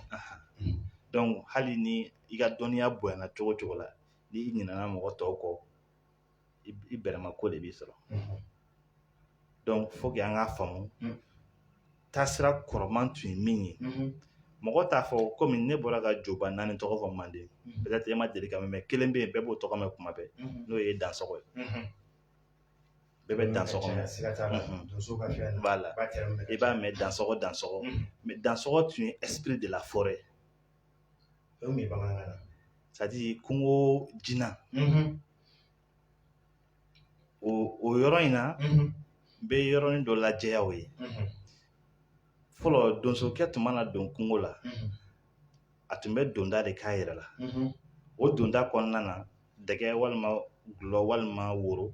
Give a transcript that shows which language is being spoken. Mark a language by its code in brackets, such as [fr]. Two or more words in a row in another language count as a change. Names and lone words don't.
[bm] donc hali ni i ka dɔnniya bonyana cogo cogo la ni i ɲinana mɔgɔ tɔw kɔ i bɛrɛma ko de b'i sɔrɔ donc [fr] faut que [bm] an k'a faamu taasira kɔrɔman tun ye min ye mɔgɔ t'a fɔ komi ne bɔra ka joba 4 tɔgɔ fɔ manden peut-être e ma deli ka mɛn mais kelen bɛ yen bɛɛ b'o tɔgɔ mɛn kuma bɛɛ n'o ye dansɔgɔ ye bɛɛ bɛ dansɔgɔ mɛn voilà i b'a mɛn dansɔgɔ mais dansɔgɔ tun ye [fr] esprit de la forêt [bm] c'est-à-dire kungo jina o yɔrɔ in na n bɛ yɔrɔnin dɔ lajɛya o ye fɔlɔ donsokɛ tun mana don kungo la a tun bɛ donda de k'a yɛrɛ la o donda kɔnɔna na dɛgɛ walima gulɔ walima woro